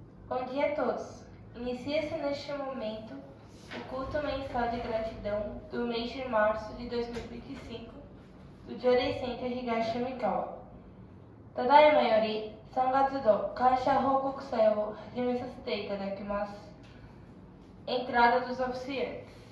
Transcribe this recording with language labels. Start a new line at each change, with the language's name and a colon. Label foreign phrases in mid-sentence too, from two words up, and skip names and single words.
Portuguese: Bom dia a todos. Inicia-se neste momento o culto mensal de gratidão do mês de março de 2025 do Jōrei Center Higashimikawa.
Japanese: ただいまより, 3 月度感謝報告祭を始めさせていただきます。
Portuguese: Entrada dos oficiantes.